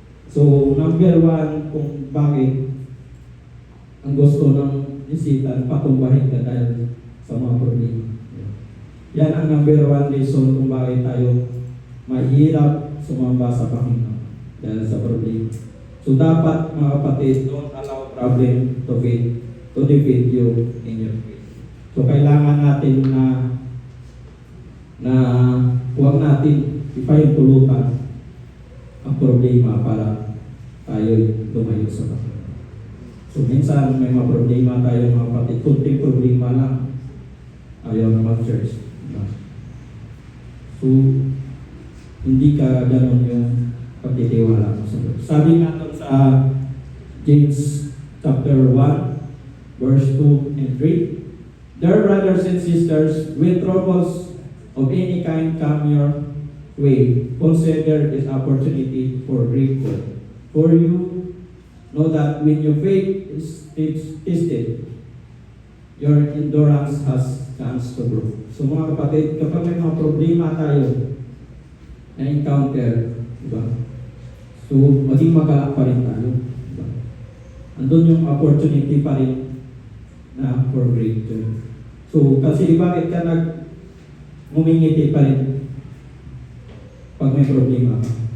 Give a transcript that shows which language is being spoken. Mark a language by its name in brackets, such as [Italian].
[Filipino] So, number one, kung bakit ang gusto ng ni Satan patumbahin ka dahil sa mga problema. Yan ang number one reason kung bakit tayo mahirap sumamba sa Panginoon dahil sa problema. [English] So [Filipino] dapat mga kapatid, [English] don't allow problem to defeat you in your faith. [Filipino] So kailangan natin na huwag natin ipahintulutan ang problema para tayo lumayo sa Panginoon. So minsan may mga problema tayo mga kapatid, kunting problema lang, ayaw na mag-church. Diba? So, hindi ka gano'n yung pagtitiwala mo sa Diyos. Sabi nga sa [English] James chapter 1, verse 2 and 3, Dear brothers and sisters, when troubles of any kind come your way, consider this opportunity for great good. For you know that when your faith is tested, your endurance has chance to grow. [Filipino] So mga kapatid, kapag may mga problema tayo na encounter, diba? So maging magalak pa rin tayo. Diba? Andun yung opportunity pa rin na for breakthrough. So kasi bakit ka ngumingiti pa rin pag may problema ka?